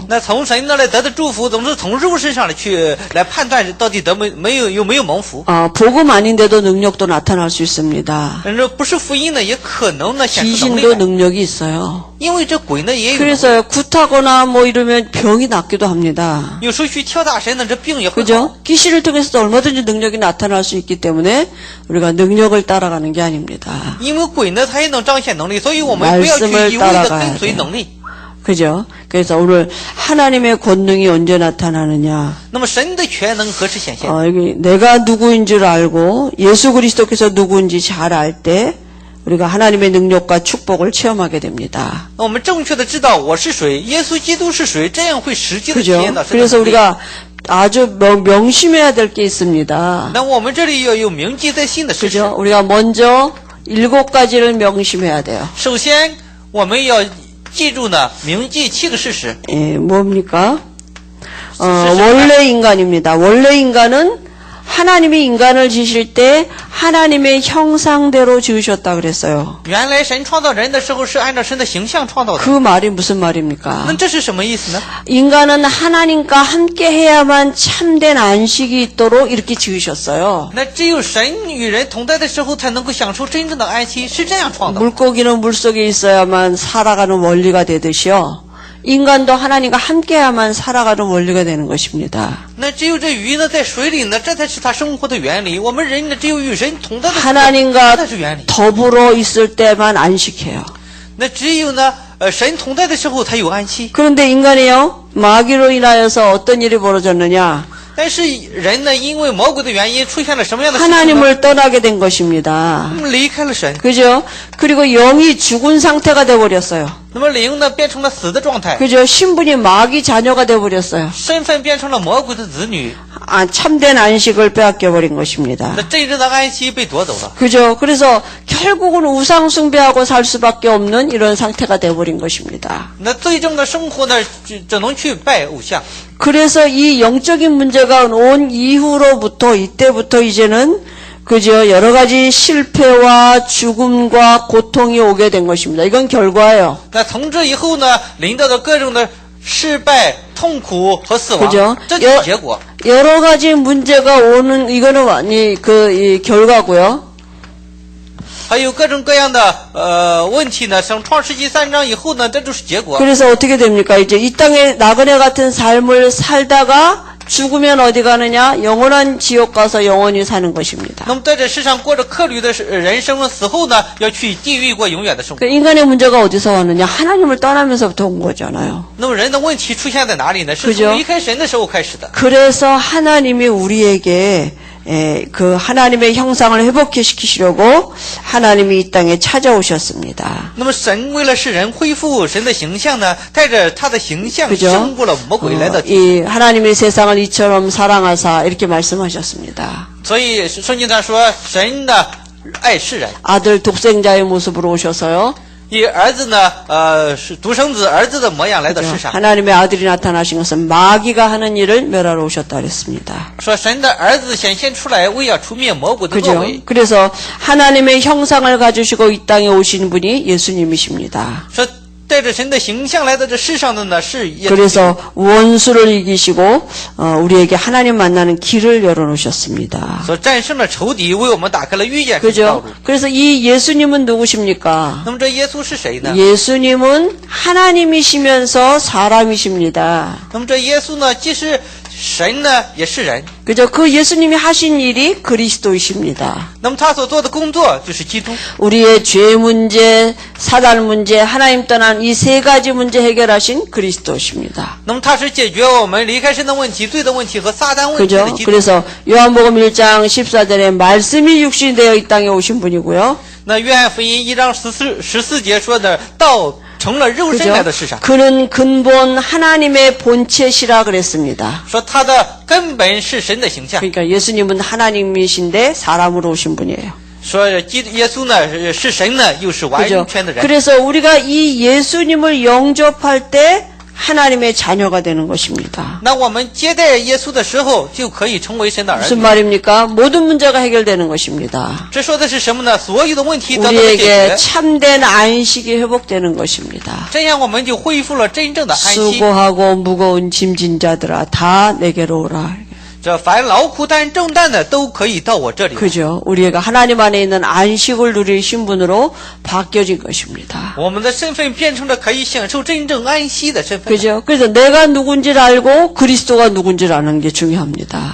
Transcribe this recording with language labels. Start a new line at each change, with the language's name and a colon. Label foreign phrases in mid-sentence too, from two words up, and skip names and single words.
Chinese: 那从神那来得的祝福，总是从肉身上来判断到底有没有蒙福。
Korean: 복음 아닌데도 능력도 나타날 수 있습니다.
Chinese: 这不是福音呢，也可能呢显出能力
Korean: 귀신도
Chinese: 来。
Korean: 능력이 있어요.
Chinese: 因为这鬼呢也有能力，
Korean: 그래서 굿하거나 뭐 이러면 병이 낫기도 합니다.
Chinese: 有时候去跳大神呢，这病也会好。
Korean: 그죠? 귀신을 통해서도 얼마든지 능력이 나타날 수 있기 때문에 우리가 능력을 따라가는 게 아닙니다. 因为鬼呢，它也能彰显能力，所以我们不要去一味的跟随能力。 그죠? 그래서 오늘 하나님의 권능이 언제 나타나느냐?
Chinese: 那么神的全能何时显现？
Korean: 여기 내가 누구인 줄 알고 예수 그리스도께서 누구인지 잘 알 때 우리가 하나님의 능력과 축복을 체험하게 됩니다.
Chinese: 我们正确的知道我是谁，耶稣基督是谁，这样会实际的体
Korean: 그죠?
Chinese: 验到神的
Korean: 그래서
Chinese: 能力。
Korean: 우리가 아주 명심해야 될 게 있습니다.
Chinese: 那我们这里要有铭记在心的事实。
Korean: 그죠? 우리가 먼저 7가지를 명심해야 돼요.
Chinese: 首先，我们要记住呢，铭记7个事实。
Korean: 뭡니까? 원래 인간입니다. 원래 인간은 하나님이 인간을 지실 때 하나님의 형상대로 지으셨다 그랬어요.
Chinese: 原来神创造人的时候是按照神的形象创造的。
Korean: 그 말이 무슨 말입니까?
Chinese: 那这是什么意思呢？
Korean: 인간은 하나님과 함께 해야만 참된 안식이 있도록 이렇게 지으셨어요.
Chinese: 那只有神与人同在的时候，才能够享受真正的安息，是这样创造的。
Korean: 물고기는 물속에 있어야만 살아가는 원리가 되듯이요. 인간도 하나님과 함께해야만 살아가는 원리가 되는 것입니다.
Chinese: 那只有这鱼呢，在水里呢，这才是它生活的原理。我们人呢，只有与神同在的时候，
Korean: 하나님과
Chinese: 这才是原理。
Korean: 더불어 있을 때만 안식해요.
Chinese: 那只有呢，神同在的时候才有安息。
Korean: 그런데 인간이요, 마귀로 인하여서 어떤 일이 벌어졌느냐?
Chinese: 但是人呢，因为魔鬼的原因，出现了什么样的事情呢？
Korean: 하나님을 떠나게 된 것입니다.
Chinese: 离开了神，
Korean: 그죠? 그리고 영이 죽은 상태가 돼버렸어요.
Chinese: 那么灵呢，变成了死的状态，
Korean: 그죠? 신분이 마귀 자녀가 돼버렸어요.
Chinese: 身份变成了魔鬼的子女。
Korean: 참된 안식을 빼앗겨버린 것입니다.
Chinese: 那真正的安息被夺走了。
Korean: 그죠? 그래서 결국은 우상 숭배하고 살 수밖에 없는 이런 상태가 되어버린 것입니다.
Chinese: 那最终的生活呢，只能去拜偶像。
Korean: 그래서 이 영적인 문제가 온 이후로부터 이때부터 이제는 그죠? 여러 가지 실패와 죽음과 고통이 오게 된 것입니다. 이건 결과예요.
Chinese: 那从这以后呢，临到的各种的失败、痛苦和死亡
Korean: 그죠? ，
Chinese: 这就是结果。
Korean: 여러 가지 문제가 오는 이거는 이 결과고요.
Chinese: 还有各种各样的问题呢，从创世纪3章以后呢，这就是结果。
Korean: 그래서 어떻게 됩니까? 이제 이 땅에 나그네 같은 삶을 살다가 죽으면 어디 가느냐? 영원한 지옥 가서 영원히 사는 것입니다.
Chinese: 那么在这世上过着客旅的人生，死后呢，要去地狱过永远的生活。
Korean: 그 인간의 문제가 어디서 왔느냐? 하나님을 떠나면서부터 온 거잖아요.
Chinese: 那么人的问题出现在哪里呢？是
Korean: 그죠
Chinese: 从离开神的时候开始的。
Korean: 그래서 하나님이 우리에게 그 하나님의 형상을 회복시키시려고 하나님이 이 땅에 찾아오셨습니다.
Chinese: 那么神为了使人恢复神的形象呢，带着他的形象
Korean: 그죠?
Chinese: 胜过了魔鬼来到地。
Korean: 이 하나님의 세상을 이처럼 사랑하사 이렇게 말씀하셨습니다.
Chinese: 所以圣经上说，神呢爱世人，
Korean: 아들 독생자의 모습으로 오셔서요.
Chinese: 以儿子呢是独生子儿子的模样来到世上。
Korean: 하나님의 아들이 나타나신 것은 마귀가 하는 일을 멸하러 오셨다 그랬습니다.
Chinese: 说神的儿子显现出来，为要除灭魔鬼的作
Korean: 그죠?
Chinese: 为。
Korean: 그래서 하나님의 형상을 가지시고 이 땅에 오신 분이 예수님이십니다.
Chinese: 说带着神的形象来到这世上的呢是耶稣。
Korean: 그래서 원수를 이기시고 우리에게 하나님 만나는 길을 열어놓으셨습니다.
Chinese: 所战胜了仇敌，为我们打开了遇见神的道
Korean: 그죠?
Chinese: 路。
Korean: 그래서 이 예수님은 누구십니까?
Chinese: 那么这耶稣是谁呢？
Korean: 예수님은 하나님이시면서 사람이십니다.
Chinese: 那么这耶稣呢，既是神呢，也是人。
Korean: 그죠? 그 예수님이 하신 일이 그리스도이십니다.
Chinese: 那么他所做的工作就是基督。
Korean: 우리의 죄 문제, 사단 문제, 하나님 떠난 이 세 가지 문제 해결하신 그리스도십니다.
Chinese: 那么他是解决我们离开神的问题、罪的问题和撒旦问题的
Korean: 그죠?
Chinese: 基督。
Korean: 그래서 요한복음 1장 14절에 말씀이 육신이 되어 이 땅에 오신 분이고요.
Chinese: 那约翰福音1章14节说的，道成了肉身来到世上，
Korean: 그는 근본 하나님의 본체시라 그랬습니다.
Chinese: 说他的根本是神的形象。
Korean: 그러니까 예수님은 하나님이신데 사람으로 오신 분이에요.
Chinese: 说耶稣呢是神呢，又是完
Korean: 그죠?
Chinese: 全的人。
Korean: 그래서 우리가 이 예수님을 영접할 때 하나님의 자녀가 되는 것입니다.
Chinese: 那我们接待耶稣的时候，就可以成为神的儿
Korean: 무슨
Chinese: 女。
Korean: 말입니까? 모든 문제가 해결되는 것입니다.
Chinese: 这说的是什么呢？所有的问题得到了解
Korean: 우리에게
Chinese: 决，
Korean: 참된 안식이 회복되는 것입니다.
Chinese: 这样我们就恢复了真正的安息。
Korean: 수고하고 무거운 짐진 자들아 다 내게로 오라.
Chinese: 这凡劳苦担重担的都可以到我这里。
Korean: 그죠? 우리가 하나님 안에 있는 안식을 누릴 신분으로 바뀌어진 것입니다.
Chinese: 我们的身份变成了可以享受真正安息的身份。
Korean: 그죠? 그래서 내가 누군지를 알고 그리스도가 누군지를 아는 게 중요합니다.